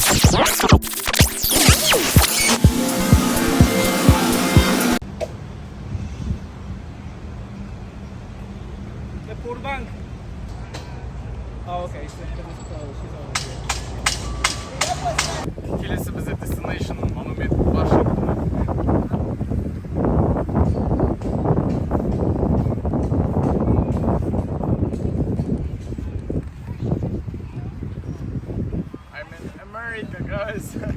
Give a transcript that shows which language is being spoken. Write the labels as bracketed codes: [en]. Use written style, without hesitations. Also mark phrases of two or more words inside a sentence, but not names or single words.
[en] The poor bank. Oh, okay. [kk] Келесі бізде Destination Monument бар шақырды. [en] I'm in America, guys.